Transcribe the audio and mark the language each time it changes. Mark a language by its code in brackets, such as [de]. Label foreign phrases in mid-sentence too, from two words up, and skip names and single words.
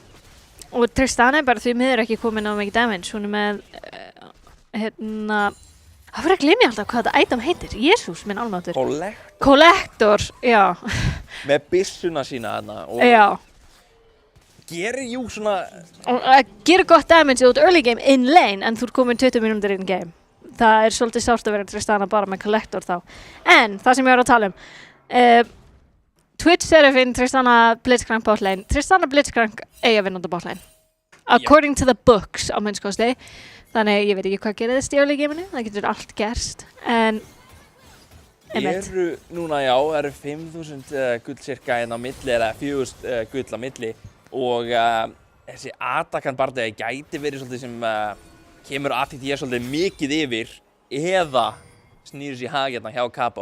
[is] Og Tristana bara því miður ekki komin á mikið damage. Hún með, það fyrir að glemja alltaf hvað þetta item heitir. Jesús, minn almáttur. Collector, já. Með byssuna sína þarna. Já. Gerir svona... Gerir gott damage út [en] early game in lane [is] en þú ert komin 20 mínútur [en] in game. [is] Það svolítið sárt að vera Tristana bara með Collector þá. En það sem ég var að tala Twitch Seraphine, Tristana blitzcrank botlane. Tristana blitzcrank að vinna út á botlane. [en] According to the books [is] á minnskosti. Þannig ég veit ekki hvað gerðist í [en] early gameinu. [is] Það getur allt gerst. En... Núna eru 5.000 gull cirka inn á milli eða 4.000 gull á milli. Og þessi Atakan bardagi gæti verið svolítið sem kemur ATT svolítið mikið yfir eða snýr sér í hag hérna hjá Capo.